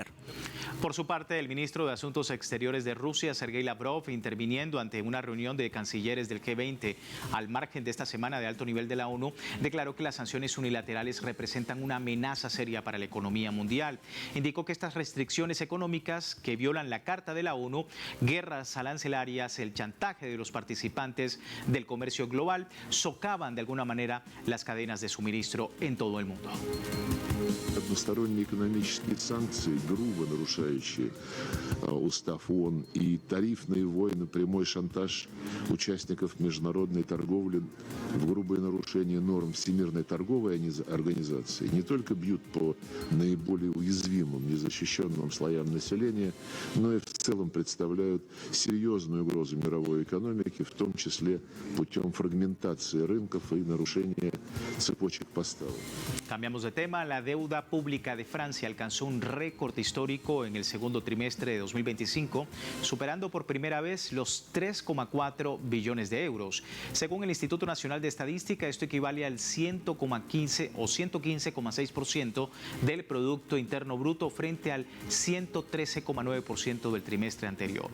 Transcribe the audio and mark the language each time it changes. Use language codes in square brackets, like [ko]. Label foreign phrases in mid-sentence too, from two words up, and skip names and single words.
[es] Por su parte, el ministro de Asuntos Exteriores de Rusia, Sergei Lavrov, interviniendo ante una reunión de cancilleres del G20 al margen de esta semana de alto nivel de la ONU, declaró que las sanciones unilaterales representan una amenaza seria para la economía mundial. Indicó que estas restricciones económicas, que violan la Carta de la ONU, guerras arancelarias, el chantaje de los participantes del comercio global, socavan de alguna manera las cadenas de suministro en todo el mundo. [ru] Односторонние экономические санкции, грубо нарушающие устав ООН, и тарифные войны, прямой шантаж участников международной торговли в грубое нарушение норм Всемирной торговой организации не только бьют по наиболее уязвимым, незащищенным слоям населения, но и в целом представляют серьезную угрозу мировой экономике, в том числе путем фрагментации рынков и нарушения цепочек поставок. [es] Cambiamos de tema. La deuda pública de Francia alcanzó un récord histórico en el segundo trimestre de 2025, superando por primera vez los 3,4 billones de euros. Según el Instituto Nacional de Estadística, esto equivale al 115,6% del Producto Interno Bruto frente al 113,9% del trimestre anterior.